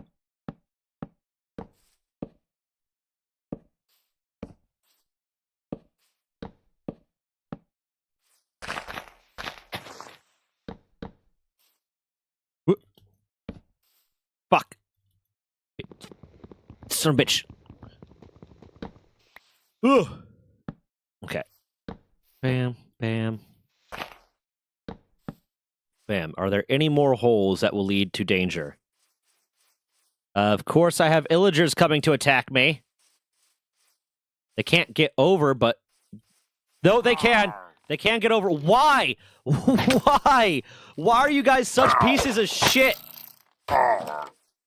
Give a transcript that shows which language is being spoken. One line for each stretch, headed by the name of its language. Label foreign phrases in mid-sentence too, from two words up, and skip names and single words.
English: Fuck. Son of a bitch. Ugh. Okay. Bam, bam. Bam. Are there any more holes that will lead to danger? Of course, I have illagers coming to attack me. They can't get over, but... No, they can. They can get over. Why? Why? Why are you guys such pieces of shit?